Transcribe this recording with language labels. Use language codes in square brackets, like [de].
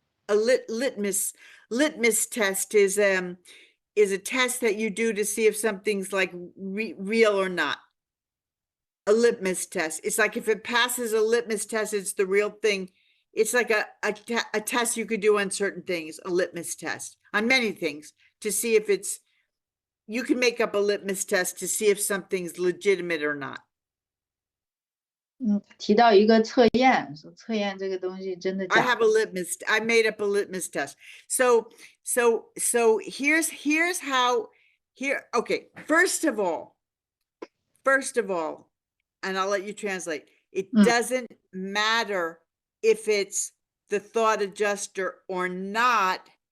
[en] A litmus test is a test that you do to see if something's like real or not. A litmus test. It's like if it passes a litmus test, it's the real thing. It's like a test you could do on certain things, a litmus test on many things to see if it's, you can make up a litmus test to see if something's legitimate or not. [zh] 提到一个测验，说测验这个东西真的假的。 [en] I made up a litmus test. So here's how, okay, first of all, and I'll let you translate. It doesn't matter if it's the thought adjuster or not.